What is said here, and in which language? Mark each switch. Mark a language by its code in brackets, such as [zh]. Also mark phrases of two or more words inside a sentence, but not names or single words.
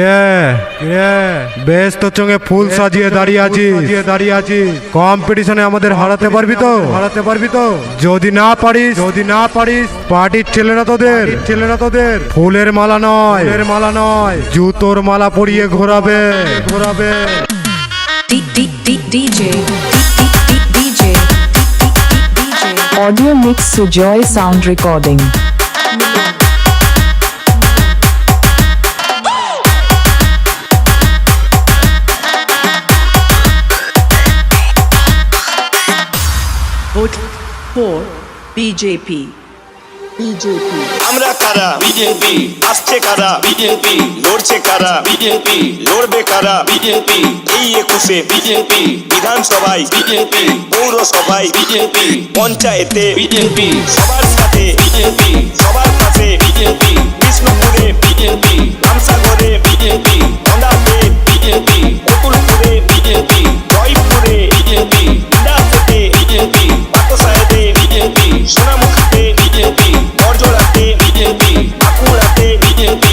[bn] বেশ তো চোখে ফুল সাজিয়ে দাঁড়িয়ে আছিস। কম্পিটিশনে আমাদের হারাতে পারবি তো? যদি না পারিস পার্টির ছেলেরা তোদের ফুলের মালা নয় জুতোর মালা পরিয়ে ঘোরাবে। [en] Audio mix Sujoy sound recording. Vote for BJP. [bn] আমরা কারা? বিজেপি। আসছে কারা? বিজেপি। লড়ছে কারা? বিজেপি। লড়বে কারা? বিজেপি। এই 21-এ বিজেপি। বিধানসভায় বিজেপি। পৌরসভায় বিজেপি। পঞ্চায়েতে বিজেপি। সবার সাথে বিজেপি। সবার পাশে বিজেপি। কৃষ্ণপুরে বিজেপি। রামসাগরে বিজেপি। গন্ডাতে বিজেপি। অতুলপুরে বিজেপি। জয়পুরে বিজেপি। ইন্দাসতে বিজেপি। পাতসাহেবে বিজেপি। সোনামুখীতে বিজেপি। বরজোড়াতে বিজেপি। বাঁকুড়াতে বিজেপি।